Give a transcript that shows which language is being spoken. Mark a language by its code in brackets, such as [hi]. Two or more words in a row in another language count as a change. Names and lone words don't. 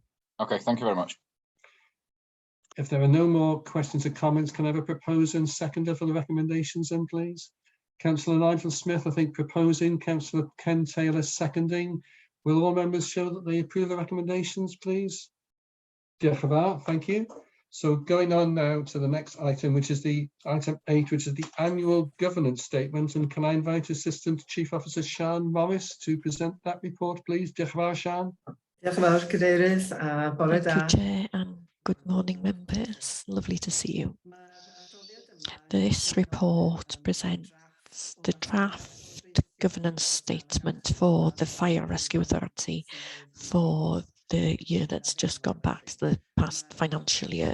[en] Okay, thank you very much. If there are no more questions or comments, can I have a proposer and seconder for the recommendations then, please? Councillor Nigel Smith, I think, proposing. Councillor Ken Taylor seconding. Will all members show that they approve the recommendations, please? [cy] Diolch yn fawr, [en] thank you. So going on now to the next item, which is the item 8, which is the annual governance statement. And can I invite Assistant Chief Officer Sian Morris to present that report, please? [cy] Diolch yn fawr, Sian. Diolch yn fawr, Cadeirydd, a bore da. [en] Thank you, Chair, and good morning, members. Lovely to see you. This report presents the draft governance statement for the Fire Rescue Authority for the year that's just gone back, the past financial year.